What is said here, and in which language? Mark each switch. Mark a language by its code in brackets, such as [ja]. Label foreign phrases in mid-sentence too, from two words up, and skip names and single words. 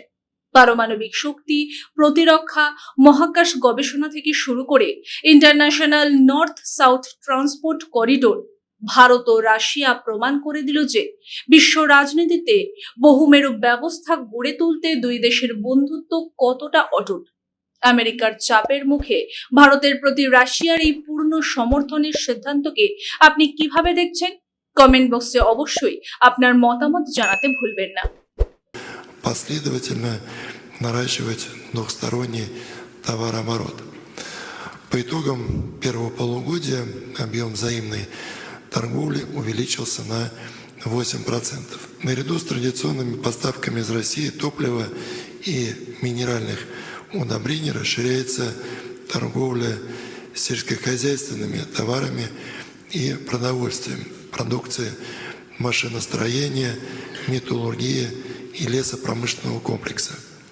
[bn] পারমাণবিক শক্তি, প্রতিরক্ষা, মহাকাশ গবেষণা থেকে শুরু করে ইন্টারন্যাশনাল নর্থ সাউথ ট্রান্সপোর্ট করিডোর, ভারত ও রাশিয়া প্রমাণ করে দিল যে বিশ্ব রাজনীতিতে বহুমেরু ব্যবস্থা গড়ে তুলতে দুই দেশের বন্ধুত্ব কতটা অটুট। আমেরিকার চাপের মুখে ভারতের প্রতি রাশিয়ার এই পূর্ণ সমর্থনের সিদ্ধান্তকে আপনি কিভাবে দেখছেন? কমেন্ট বক্সে অবশ্যই আপনার মতামত জানাতে ভুলবেন না। [ru] Последовательно наращивать двухсторонний товарооборот. По итогам первого полугодия объем взаимной торговли увеличился на 8%. Наряду с традиционными поставками из России топлива и минеральных удобрений расширяется торговля сельскохозяйственными товарами и продовольствием, продукцией машиностроения, металлургии и лесопромышленного комплекса.